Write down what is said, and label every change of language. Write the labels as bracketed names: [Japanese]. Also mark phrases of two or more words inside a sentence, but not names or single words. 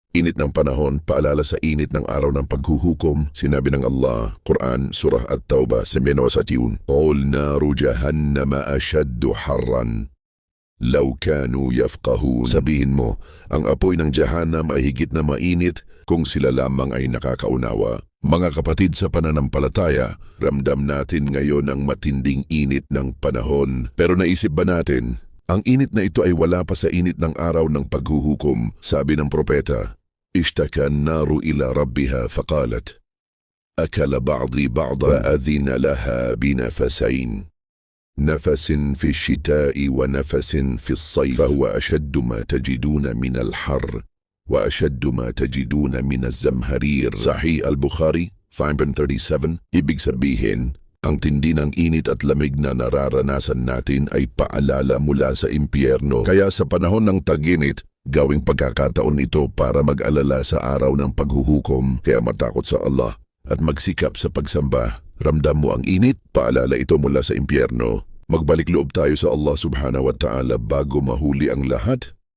[Filipino] Init ng panahon, paalala sa init ng araw ng paghuhukom. Sinabi ng Allah, Quran, Surah At-Tawbah, 29. [Arabic] قل نار جهنم أشد حرا. لو كانوا يفقهون. [Filipino] Sabihin mo, ang apoy ng Jahannam ay higit na mainit kung sila lamang ay nakakaunawa. Mga kapatid sa pananampalataya, ramdam natin ngayon ang matinding init ng panahon. Pero naisip ba natin, ang init na ito ay wala pa sa init ng araw ng paghuhukom? Sabi ng propeta, [Arabic] اشتكى النار إلى ربها فقالت أكل بعضي بعضا فأذن لها بنفسين نفس في الشتاء ونفس في الصيف فهو أشد ما تجدون من الحر وأشد ما تجدون من الزمهرير. [Filipino] Sahih al-Bukhari 537. Ibig sabihin, ang tindi ng init at lamig na nararanasan natin ay paalala mula sa impyerno. Kaya sa panahon ng tag-init, gawing pagkakataon ito para mag-alala sa araw ng paghuhukom. Kaya matakot sa Allah at magsikap sa pagsamba. Ramdam mo ang init, paalala ito mula sa impyerno. Magbalik loob tayo sa Allah [Arabic] سبحانه وتعالى [Filipino] bago mahuli ang lahat.